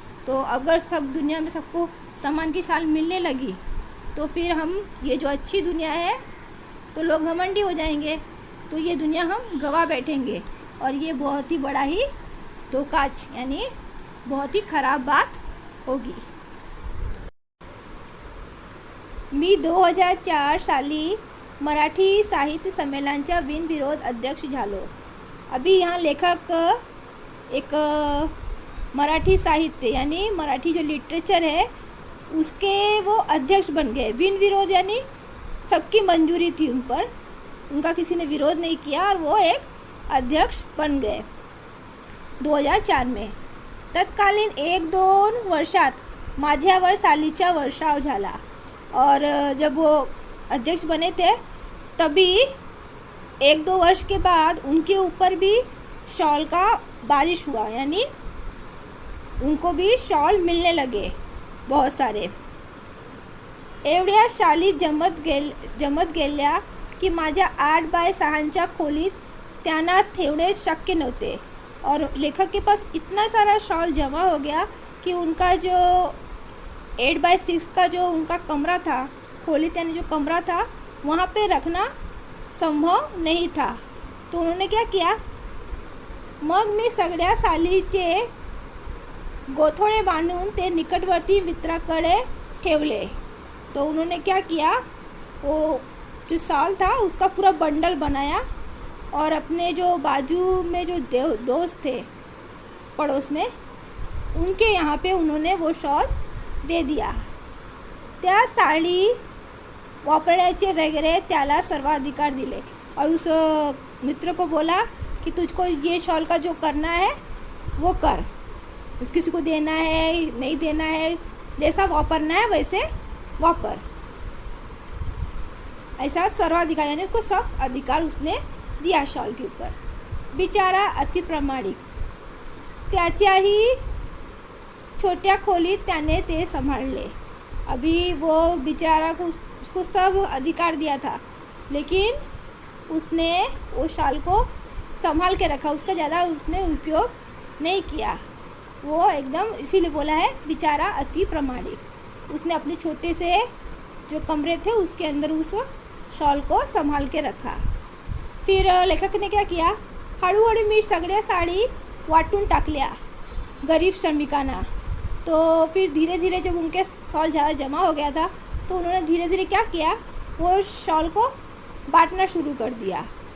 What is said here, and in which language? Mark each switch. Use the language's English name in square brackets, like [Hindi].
[Hindi] तो अगर सब दुनिया में सबको सम्मान की शाल मिलने लगी तो फिर हम ये जो अच्छी दुनिया है तो लोग घमंडी हो जाएंगे, तो ये दुनिया हम गवा बैठेंगे और ये बहुत ही बड़ा ही धोखाच, यानी बहुत ही ख़राब बात होगी। [Marathi] मी 2004 साली मराठी साहित्य संमेलनाच्या बिनविरोध अध्यक्ष झालो। [Hindi] अभी यहाँ लेखक एक मराठी साहित्य यानी मराठी जो लिटरेचर है उसके वो अध्यक्ष बन गए। बिनविरोध यानी सबकी मंजूरी थी उन पर, उनका किसी ने विरोध नहीं किया और वो एक अध्यक्ष बन गए 2004 में। [Marathi] तत्कालीन 1-2 वर्षात माझ्यावर सालीचा वर्षाव झाला, [Hindi] और जब वो अध्यक्ष बने थे तभी 1-2 वर्ष के बाद उनके ऊपर भी शॉल का बारिश हुआ, यानी उनको भी शॉल मिलने लगे बहुत सारे। [Marathi] एवढ्या शाली जमत गेल्या की माझ्या 8x6 खोलीत त्यांना ठेवणे शक्य नव्हते, [Hindi] और लेखक के पास इतना सारा शॉल जमा हो गया कि उनका जो 8x6 का जो उनका कमरा था, खोली यानी जो कमरा था, वहाँ पे रखना संभव नहीं था। तो उन्होंने क्या किया, [Marathi] मग मी सगळ्या सालीचे गोथोडे बांधून ते निकटवर्ती मित्राकडे ठेवले। [Hindi] तो उन्होंने क्या किया, वो जो साल था उसका पूरा बंडल बनाया और अपने जो बाजू में जो दोस्त थे पड़ोस में, उनके यहाँ पे उन्होंने वो शॉल दे दिया। [Marathi] त्या साडी वापरण्याचे वगैरे त्याला सर्वाधिकार दिले [Hindi] और उस मित्र को बोला कि तुझको ये शॉल का जो करना है वो कर, किसी को देना है नहीं देना है, जैसा वापरना है वैसे वापर। ऐसा सर्वाधिकार यानी उसको सब अधिकार उसने दिया शॉल के ऊपर। [Marathi] बिचारा अति प्रामाणिक, त्याच्याही छोट्या खोलीत त्याने ते संभाळले। [Hindi] अभी वो बेचारा को उसको सब अधिकार दिया था, लेकिन उसने वो शाल को संभाल के रखा, उसका ज़्यादा उसने उपयोग नहीं किया। वो एकदम इसीलिए बोला है बेचारा अति प्रामाणिक। उसने अपने छोटे से जो कमरे थे उसके अंदर उस शॉल को संभाल के रखा। फिर लेखक ने क्या किया, [Marathi] हळूहळू मी सगळ्या साडी वाटून टाकल्या गरीब श्रमिकांना। [Hindi] तो फिर धीरे धीरे जब उनके शॉल ज़्यादा जमा हो गया था तो उन्होंने धीरे धीरे क्या किया, वो शॉल को बांटना शुरू कर दिया।